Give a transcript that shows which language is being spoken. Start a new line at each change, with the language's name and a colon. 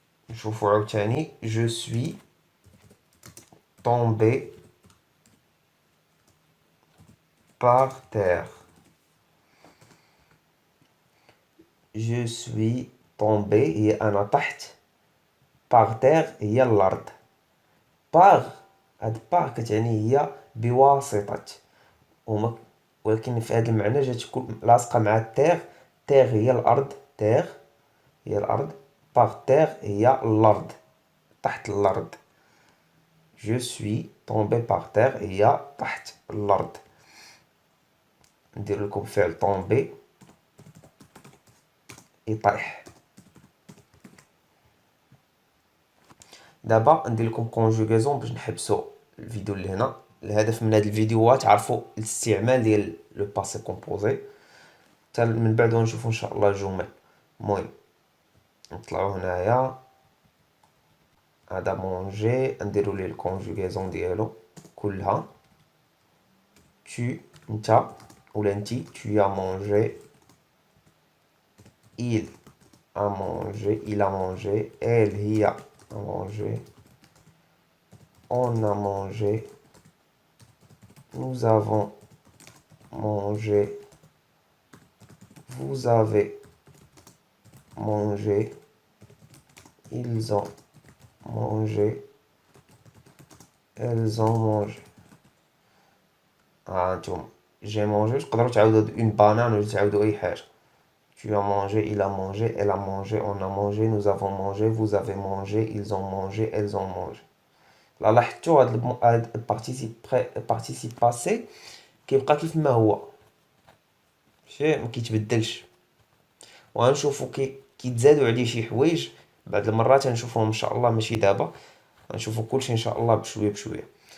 Arabic: نشوفو عاوتاني
French: je suis tombé par terre. je suis tombé
Arabic: هي أنا طحت.
French: par terre
Arabic: هي الأرض. par هاد par كتعني هي بواسطة، ولكن في هذا المعنى جات تكون لاصقة مع التيغ. تيغ هي الأرض، تيغ هي الأرض، باغ تيغ هي الأرض، تحت الأرض.
French: je suis tombé par terre
Arabic: هي تحت الأرض. ندير لكم فعل طومبي يطيح. دابا ندير لكم كونجوغيزون باش نحبسوا الفيديو اللي هنا. الهدف من هاد الفيديو هو تعرفوا الاستعمال ديال لو باسي كومبوزي، حتى من بعد نشوفوا ان شاء الله الجمل. المهم نطلعوا هنايا، هذا مونجي نديروا ليه الكونجوغيزون ديالو كلها.
French: tu
Arabic: نتا ولا نتي
French: tu as mangé. il a mangé, il a mangé. elle هي a mangé. on a mangé. nous avons mangé. vous avez mangé. ils ont mangé. elles ont mangé.
Arabic: هانتوما
French: j'ai mangé
Arabic: تقدروا تعاودوا
French: une banane
Arabic: ولا تعاودوا اي حاجه.
French: tu as mangé, il a mangé, elle a mangé, on a mangé, nous avons mangé, vous avez mangé, ils ont mangé, elles ont mangé.
Arabic: لا لاحظتوا هاد البارتيسيب باسي كيبقى كيف ما هو، ماشي ما كيتبدلش. وغنشوفو كيتزادوا عليه شي حوايج بعد المرات، غنشوفوهم ان شاء الله، ماشي دابا، غنشوفو كلشي ان شاء الله بشويه بشويه.